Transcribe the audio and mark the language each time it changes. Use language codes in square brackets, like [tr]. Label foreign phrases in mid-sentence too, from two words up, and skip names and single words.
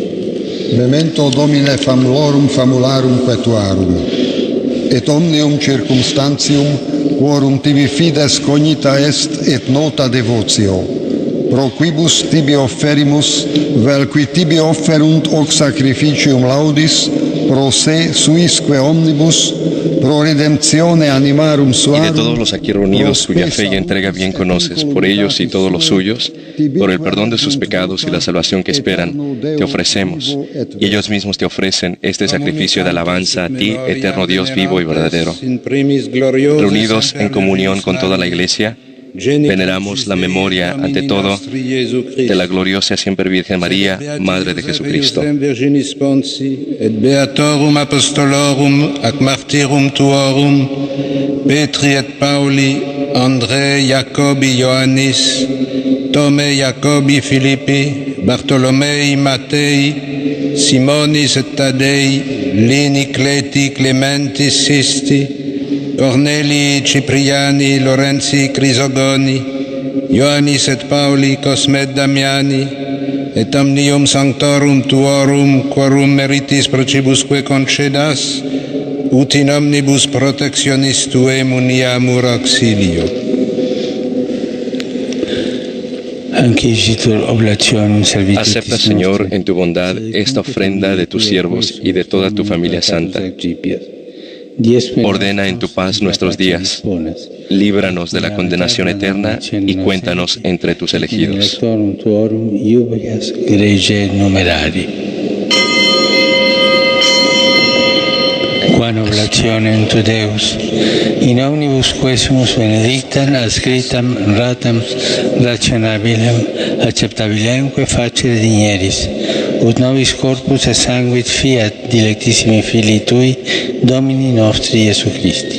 [la] Memento Domine famulorum famularum petuarum, et omnium circumstantium quorum tibi fides cognita est et nota devotio, pro quibus tibi offerimus, vel qui tibi offerunt hoc sacrificium laudis, pro se suisque omnibus, pro redemptione animarum suarum. [es] Y de todos los aquí reunidos cuya fe y entrega bien conoces, por ellos y todos los suyos, por el perdón de sus pecados y la salvación que esperan, te ofrecemos, y ellos mismos te ofrecen este sacrificio de alabanza a ti, eterno Dios vivo y verdadero. Reunidos en comunión con toda la Iglesia, veneramos la memoria, ante todo, de la gloriosa siempre Virgen María, Madre de Jesucristo. [la] Et beatorum apostolorum ac martyrum tuorum, Petri et Pauli, André, Jacobi, Ioannis, Tome, Jacobi, Filippi, Bartolomei, Mattei, Simonis et Tadei, Lini, Cleti, Clementis, Sisti, Corneli, Cipriani, Lorenzi, Crisogoni, Ioannis et Pauli, Cosme et Damiani, et omnium sanctorum tuorum, quorum meritis procibusque concedas, ut in omnibus protectionis tuem uniamur auxilio. [es] Acepta, Señor, en tu bondad esta ofrenda de tus siervos y de toda tu familia santa. Ordena en tu paz nuestros días, líbranos de la condenación eterna y cuéntanos entre tus elegidos. [la] Quan oblationem tu Deus, in omnibus quesumus benedictam, adscriptam, ratam, rationabilem, acceptabilemque facere digneris, ut nobis corpus et sanguit fiat dilectissimi Filii Tui, Domini nostri Iesu Christi.